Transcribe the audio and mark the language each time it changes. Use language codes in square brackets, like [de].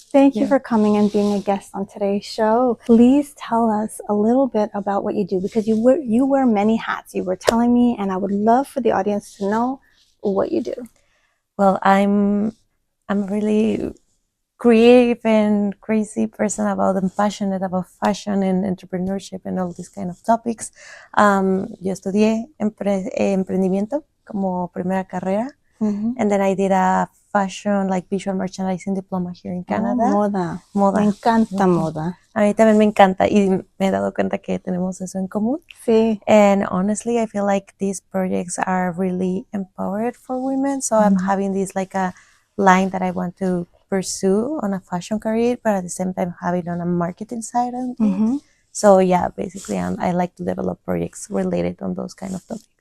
[en] Thank you for coming and being a guest on today's show. Please tell us a little bit about what you do, because you wear many hats. You were telling me, and I would love for the audience to know what you do. Well, I'm a really creative and crazy person and passionate about fashion and entrepreneurship and all these kind of topics. [es] Yo estudié emprendimiento como primera carrera. Mm-hmm. [en] And then I did a fashion, like visual merchandising diploma here in Canada. [es] Moda. Moda. Me encanta moda. A mí también me encanta y me he dado cuenta que tenemos eso en común. Sí. [en] And honestly, I feel like these projects are really empowered for women. So I'm having this like a line that I want to pursue on a fashion career, but at the same time have it on a marketing side of it. So yeah, basically I like to develop projects related on those kind of topics.